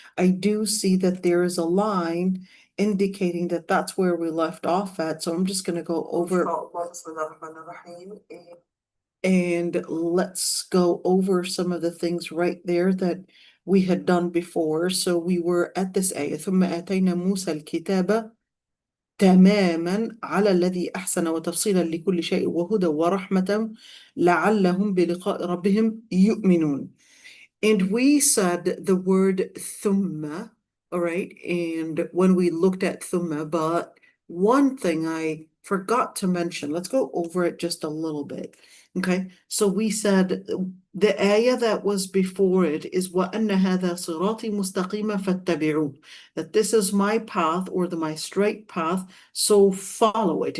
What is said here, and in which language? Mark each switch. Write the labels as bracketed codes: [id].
[en] I do see that there is a line indicating that that's where we left off at, so I'm just going to go over. Inshallah, Bismillah ar-Rahman ar-Rahim, and let's go over some of the things right there that we had done before. So we were at this ayah, [ar] ثم آتينا موسى الكتاب تماما على الذي أحسن وتفصيلا لكل شيء وهدى ورحمة لعلهم بلقاء ربهم يؤمنون. [en] And we said the word thumma, all right, and when we looked at thumma, but one thing I forgot to mention, let's go over it just a little bit. Okay, so we said the ayah that was before it is [ar] وَأَنَّ هَذَا صِرَاطِي مُسْتَقِيمًا فَاتَّبِعُوهُ, [en] that this is my path or my straight path, so follow it.